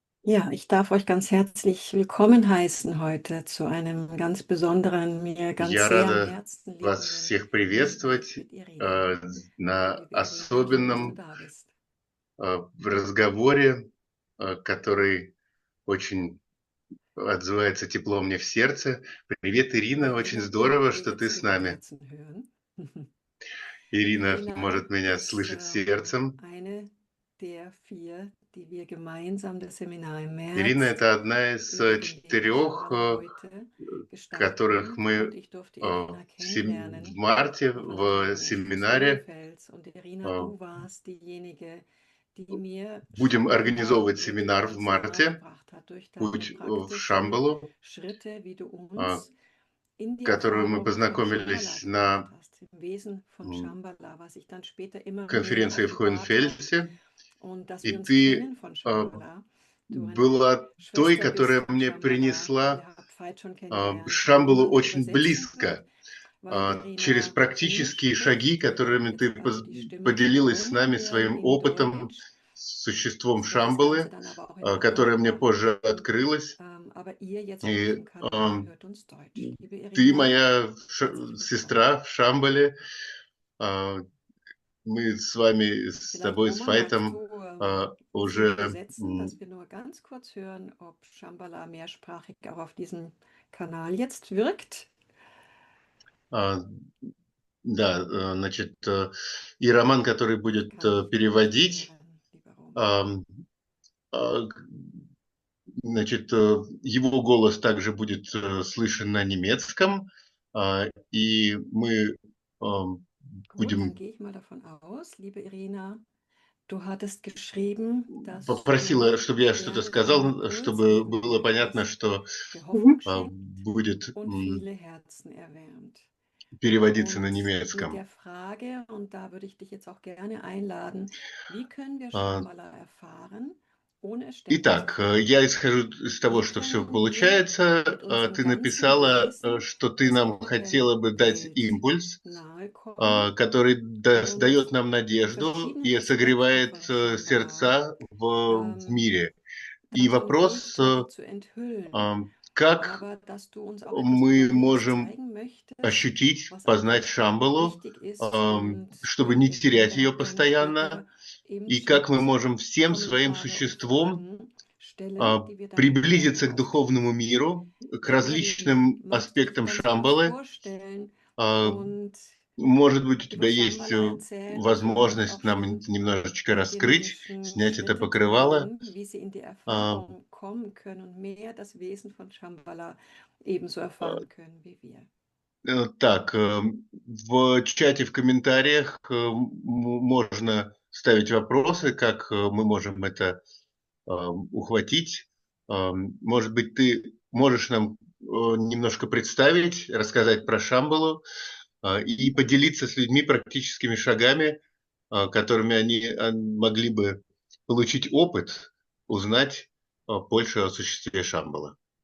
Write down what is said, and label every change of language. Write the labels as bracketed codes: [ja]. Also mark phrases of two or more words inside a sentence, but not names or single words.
[de] Ja, ich darf euch ganz herzlich willkommen heißen heute zu einem ganz besonderen, mir ganz [ru] Я [de] sehr am [ru] рада [de] Herzen [ru] вас [de] liegenden [ru] всех [de] Gespräch [ru] приветствовать [de] mit Irina. [ru] на [de] Liebe Irina, schön, dass du [ru] особенном [de] da bist. [ru] разговоре, который очень отзывается тепло мне в сердце. Привет, Ирина, очень [de] Irina, können [ru] здорово, [de] wir [ru] что ты [de] jetzt [ru] с [de] über [ru] нами. [de] Herzen hören? [ru] Ирина [de] Irina [ru] может меня [de] ist [ru] слышать сердцем. [de] eine der vier, die wir gemeinsam das Seminar im [ru] Ирина– [de] März [ru] это одна из [de] über den Weg der [ru] четырех, [de] Shambhala heute [ru] которых [de] gestalten [ru] мы [de] und ich durfte Irina [ru] в [de] kennenlernen [ru] марте [de] auf einer [ru] в [de] Tagung in [ru] семинаре [de] Straße-Odenfels. Und Irina, э, du warst diejenige, die mir [ru] будем [de] Shambhala [ru] организовывать [de] wirklich [ru] семинар в [de] ganz nahe [ru] марте, [de] gebracht hat durch deine [ru] путь в [de] praktischen [ru] Шамбалу, [de] Schritte, wie du а, uns in die [ru] которую мы [de] Erfahrung von Shambhala [ru] познакомились [de] gebracht [ru] на [de] hast, im Wesen von Shambhala, was sich dann später immer mehr [ru] конференции в [de] offenbart hat [ru] Хоенфельсе, [de] und dass [ru] и [de] wir uns [ru] ты [de] kennen von Shambhala. Du eine [ru] была той, [de] Schwester bist [ru] которая [de] von [ru] мне [de] Shambhala. [ru] принесла [de] Ihr habt Veit schon kennengelernt, der [ru] Шамбалу [de] niemand [ru] очень [de] übersetzen wird, [ru] близко, [de] weil [ru] через [de] Irina Englisch [ru] практические шаги, [de] spricht. [ru] которыми ты [de] Jetzt darf die Stimme [ru] поделилась с [de] vertonen [ru] нами [de] werden [ru] своим [de] in [ru] опытом [de] Deutsch. [ru] с существом [de] Es wird das Ganze [ru] Шамбалы, [de] dann aber auch in anderer [ru] которое мне [de] Sprache [ru] позже [de] geben. [ru] открылось. [de] Aber ihr jetzt auf [ru] И [de] diesem Kanal hört uns Deutsch. Liebe [ru] ты [de] Irina, [ru] моя [de] herzlich willkommen. [ru] сестра в Шамбале. А, Мы с вами, с [de] Vielleicht, [ru] тобой, с [de] Roman, magst [ru] Файтом [de] du sie [ru] уже [de] übersetzen, dass wir nur ganz kurz hören, ob Shambhala mehrsprachig auch auf diesem Kanal jetzt wirkt? [ru] а, да, значит, и Роман, который [de] Ich [ru] будет [de] kann dich nicht [ru] переводить, [de] hören, lieber Roman. [ru] ам, а, значит, его голос также будет слышен на немецком, и мы [de] Gut, dann [ru] будем [de] gehe ich mal davon aus, liebe Irina, du hattest geschrieben, dass [ru] попросила, [de] du [ru] чтобы я что-то [de] gerne für einen [ru] сказал, [de] kurzen [ru] чтобы было [de] Augenblick [ru] понятно, [de] etwas [ru] что [de] für Hoffnung schenkt [ru] будет [de] und viele Herzen erwärmt. [ru] переводиться на [de] Und mit [ru] немецком. [de] der Frage, und da würde ich dich jetzt auch gerne einladen, wie können wir А, Shambhala erfahren, ohne es ständig zu [ru] Итак, [de] sagen? [ru] я исхожу из того, [de] Wie [ru] что все [de] können wir [ru] получается. [de] mit unserem [ru] Ты [de] ganzen [ru] написала, [de] Wesen [ru] что ты нам хотела [de] solchen [ru] бы дать [de] Welt [ru] импульс, [de] nahe kommen [ru] который дает [de] und [ru] нам [de] die [ru] надежду [de] verschiedenen [ru] и [de] Aspekte [ru] согревает [de] von Shambhala [ru] сердца в мире. И [de] ganz und [ru] вопрос, [de] gleichzeitig zu enthüllen, [ru] как [de] aber dass du uns auch etwas [ru] мы [de] Besonderes [ru] можем [de] zeigen möchtest, [ru] ощутить, [de] was [ru] познать [de] einfach [ru] Шамбалу, [de] wichtig ist und [ru] чтобы не [de] wir können [ru] терять [de] da [ru] ее [de] auch gerne [ru] постоянно, [de] später im [ru] и как мы [de] Chat [ru] можем всем своим [de] Kommentare und [ru] существом [de] Fragen stellen, die wir dann gerne [ru] приблизиться к духовному [de] aufgreifen. [ru] миру, к [de] Liebe Irina, [ru] различным [de] magst du dich [ru] аспектам [de] ganz kurz [ru] Шамбалы. [de] vorstellen А, und [ru] Может быть, у тебя [de] über [ru] есть [de] Shambhala erzählen und vielleicht [ru] возможность [de] auch [ru] нам [de] schon [ru] это немножечко [de] die [ru] раскрыть, [de] dynamischen [ru] снять это [de] Schritte [ru] покрывало. [de] teilen, wie sie in die А, Erfahrung kommen können und mehr das Wesen von Shambhala ebenso erfahren können wie wir. [ru] Так, в чате, в комментариях можно ставить вопросы, как мы можем это ухватить. Может быть, ты можешь нам немножко представить, рассказать про Шамбалу и поделиться с людьми практическими шагами, которыми они могли бы получить опыт, узнать больше о существе Шамбала.